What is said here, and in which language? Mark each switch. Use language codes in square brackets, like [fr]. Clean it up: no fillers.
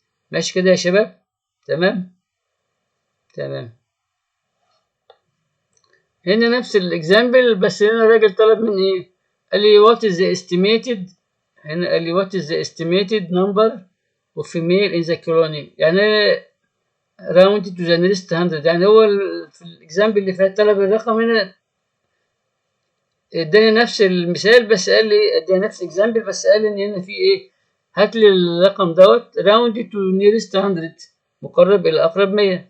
[ar] ماشي كده يا شباب؟ تمام. هنا نفس الاكزامبل، بس هنا الراجل طلب مني ايه؟ قال لي [en] what is the estimated، [ar] هنا قال لي [en] what is the estimated number of female in the colony. [ar] يعني [en] round to the nearest 100. [ar] يعني هو في الاكزامبل اللي فات طلب الرقم، هنا اداني نفس المثال بس قال لي اداني نفس الاكزامبل بس قال لي ان هنا في ايه؟ هات لي الرقم دوت [en] round to nearest 100، [ar] مقرب الى اقرب 100.